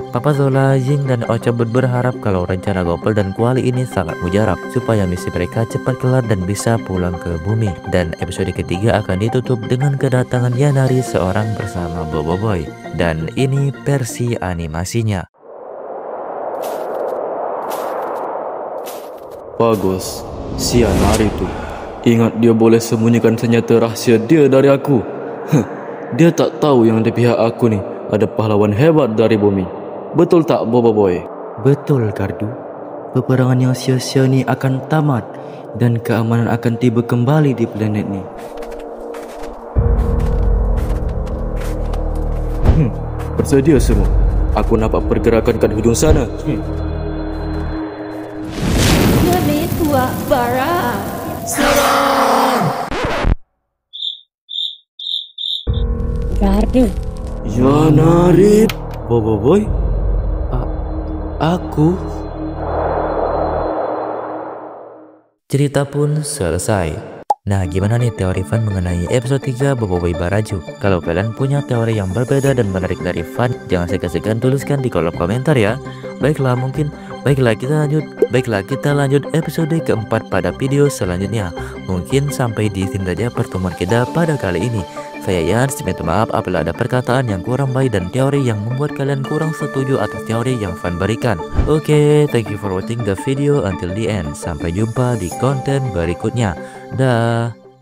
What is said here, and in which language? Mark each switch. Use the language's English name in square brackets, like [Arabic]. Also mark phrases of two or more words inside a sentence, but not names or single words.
[Indonesian] Papa Zola, Ying dan Ochobo berharap kalau rencana Gopal dan Kuali ini sangat mujarab supaya misi mereka cepat kelar dan bisa pulang ke bumi. Dan episode ketiga akan ditutup dengan kedatangan Yanari seorang bersama Bobo Boy. Dan ini versi animasinya. Bagus, si Yanari itu. [Malay] Ingat dia boleh sembunyikan senjata rahsia dia dari aku. Dia tak tahu yang di pihak aku nih ada pahlawan hebat dari bumi. Betul tak Bobo Boy? Betul, Gardu. peperangan yang sia-sia ni akan tamat dan keamanan akan tiba kembali di planet ni. Bersedia semua. Aku nampak pergerakan kat hujung sana. Kami tua barang. Gardu. Ya Narit. Boy. Aku. Cerita pun selesai. [Indonesian] Nah, gimana nih teori Fan mengenai episode 3 Boboiboy Baraju? Kalau kalian punya teori yang berbeda dan menarik dari Fan, jangan segan-segan tuliskan di kolom komentar ya. Baiklah kita lanjut episode keempat pada video selanjutnya. Mungkin sampai di sini saja pertemuan kita pada kali ini. Saya Yans, minta maaf apabila ada perkataan yang kurang baik dan teori yang membuat kalian kurang setuju atas teori yang Fan berikan. Oke, [English] thank you for watching the video until the end. [Indonesian] Sampai jumpa di konten berikutnya. Dah.